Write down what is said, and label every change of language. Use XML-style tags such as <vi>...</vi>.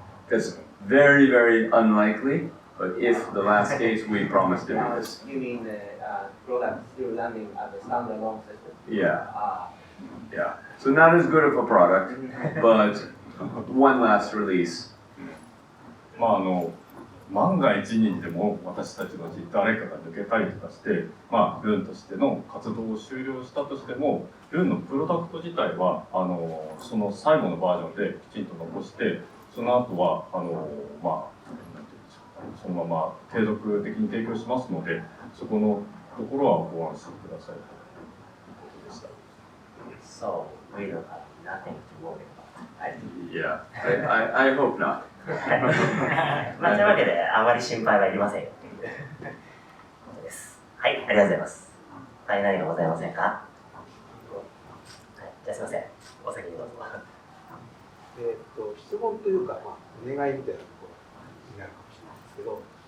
<en>That's very, very unlikely, but if the last case, we promise to do this. You mean the product still running as a standalone system? Yeah. Yeah. So not as good of a product, but one last release.</en> <ja>万が一にでも私たちのうち誰かが抜けたりとかして、ルーンとしての活動を終了したとしても、ルーンのプロダクト自体はその最後のバージョンできちんと残して、その後はなんていうんでしょうか、そのまま継続的に提供しますので、そこのところはご安心くださいということでした。</ja> <en>So we don't have nothing to worry about. Yeah. I hope not.</en> <ja>というわけであまり心配はいりませんよということです。はい、ありがとうございます。他に何かございませんか？はい、じゃあすみません、お先にどうぞ。質問というか、お願いみたいなところになるかもしれないんですけど、</ja>